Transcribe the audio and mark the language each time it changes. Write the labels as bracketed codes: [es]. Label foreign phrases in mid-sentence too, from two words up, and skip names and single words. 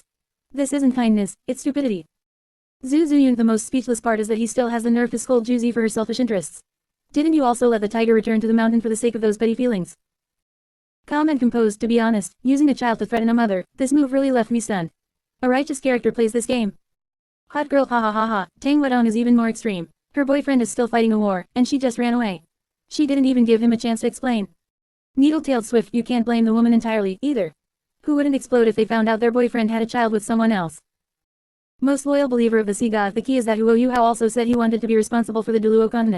[en] This isn't kindness, it's stupidity. Zhu Zuyun, the most speechless part is that he still has the nerve to scold Juzi for her selfish interests. Didn't you also let the tiger return to the mountain for the sake of those petty feelings? Calm and composed, to be honest, using a child to threaten a mother, this move really left me stunned. A righteous character plays this game. Hot girl, ha ha ha ha, Tang Wedong is even more extreme. Her boyfriend is still fighting a war, and she just ran away. She didn't even give him a chance to explain. Needle-tailed Swift, you can't blame the woman entirely, either. Who wouldn't explode if they found out their boyfriend had a child with someone else? Most loyal believer of the sea god, the key is that Huo Yuhao also said he wanted to be responsible for the Duluo continent.